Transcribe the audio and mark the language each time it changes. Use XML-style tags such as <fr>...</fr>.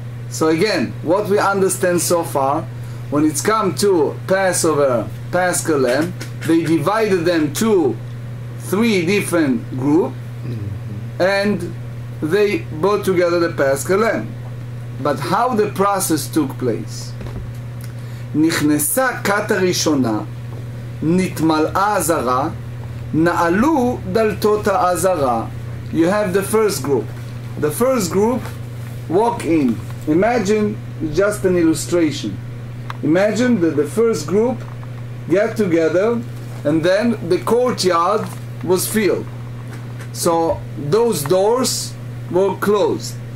<en>So again, what we understand so far, when it's come to Passover, Paschal Lamb, they divided them to three different groups, and they brought together the Paschal Lamb. But how the process took place?</en> <he>נכנסה כת הראשונה, נתמלאה עזרה, נעלו דלתות העזרה.</he> <en>You have the first group. The first group walk in. Imagine, just an illustration. Imagine that the first group get together, and then the courtyard was filled. So those doors were closed.</en>